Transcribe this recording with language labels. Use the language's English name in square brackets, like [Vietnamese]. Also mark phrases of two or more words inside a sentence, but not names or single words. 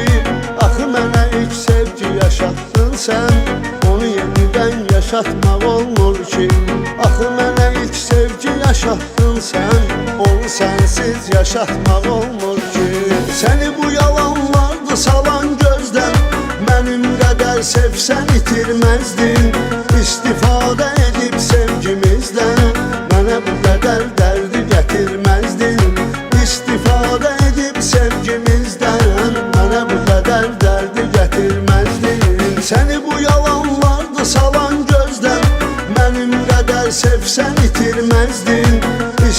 [Azerbaijani] Axı mənə ilk sevgi yaşatdın sən, onu yenidən yaşatmaq olmur ki. Axı mənə ilk sevgi yaşatdın sən, onu sənsiz yaşatmaq olmur ki. Səni bu yalanlardı salan gözdən, mənim qədər sevsən itirməzdin. [Turkish] İstifade edip sevgimizdən, bana bu kadar derdi getirmezdin. İstifade edip sevgimizden, bana bu kadar derdi getirmezdin. Seni bu yalanlardı salan gözden, benim kadar sevsen itirmezdin.